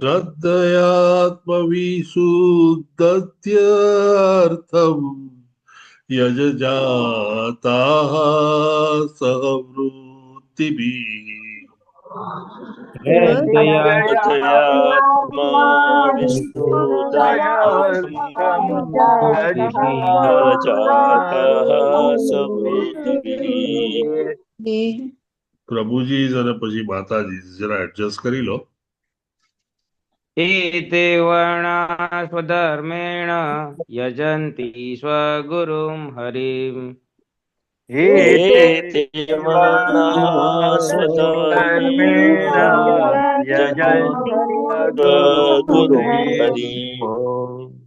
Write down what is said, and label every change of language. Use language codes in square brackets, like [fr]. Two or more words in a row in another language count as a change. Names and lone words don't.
[sa] श्रद्धयात्मविशुद्धत्यर्थम् यजजाताः सहवृत्तिभिः श्रद्धया श्रद्धयात्मा दयार्थं जातः समृद्धिभिः [gu] પ્રભુજી અને પછી માતાજી જરા એડજસ્ટ કરી લો. [sa] एते वर्णा स्वधर्मेण यजन्ति स्वगुरुं हरिम् एते वर्णाः स्वधर्मेण यजन्ति स्वगुरुं हरिम्